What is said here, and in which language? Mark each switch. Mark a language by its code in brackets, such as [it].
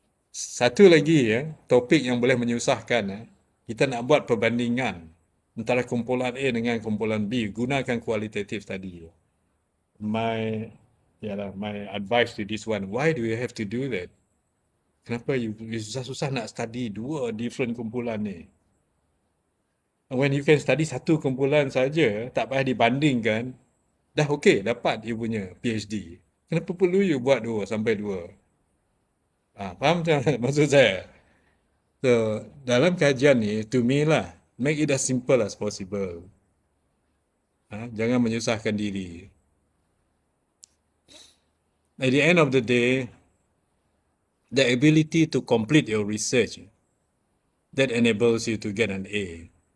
[ms] Satu lagi ya, topik yang boleh menyusahkan kita nak buat perbandingan antara kumpulan A dengan kumpulan B, gunakan kualitatif tadi. [en] My advice to this one, why do you have to do that? [ms] Kenapa you susah-susah nak study dua different kumpulan ni? [en] When you can study [ms] satu kumpulan saja, tak payah dibandingkan, dah okey dapat you punya PhD. Kenapa perlu you buat dua sampai dua? Faham tak maksud saya? [en] So, [ms] dalam kajian ni, [en] to me lah, make it as simple as possible. [ms] Jangan menyusahkan diri. [en] At the end of the day, the ability to complete your research, that enables you to get an A.